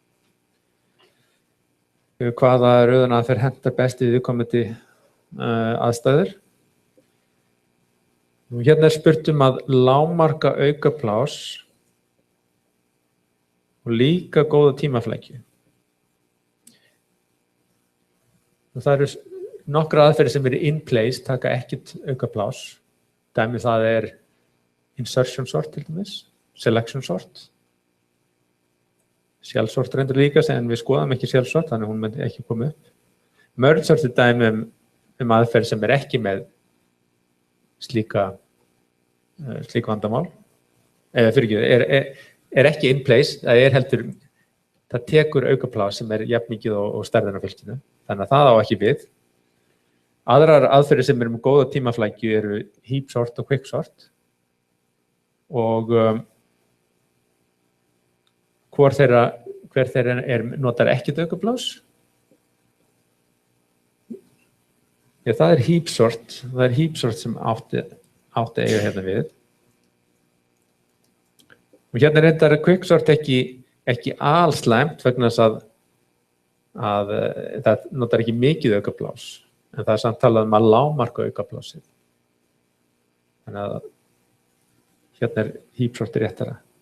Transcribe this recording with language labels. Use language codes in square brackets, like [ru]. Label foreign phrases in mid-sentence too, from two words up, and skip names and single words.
[is] Hvaða röðunaraðferð hentar best í viðkomandi aðstæður. Hérna spurt að lágmarka aukapláss og líka góða tímaflækju. Það eru nokkra aðferðir sem eru [en] in place, [is] taka ekkert aukapláss. Dæmi það [en] insertion sort [is] til dæmis, [en] selection sort. [is] Shell-sort reyndur líka, en við skoðum ekki shell-sort, þannig hún myndi ekki koma upp. Merge-sort dæmi aðferð sem ekki með slík vandamál. Ekki [en] in place, [is] það tekur aukapláss sem jafn mikið og stærðin á fylkinu. Þannig að það á ekki við. Aðrar aðferðir sem með góða tímaflækju eru heap-sort og quick-sort. Og hver þeirra notar ekki aukablás? Já, það er [en] heap sort. [is] Það er [en] heap sort [is] sem átti að eiga hérna við. Og hérna reyndar quicksort ekki alslæmt vegna þess að það notar ekki mikið aukablás. En það er samt talað að lágmarka aukablásið. Þannig að hérna [en] heap sort [is] réttara.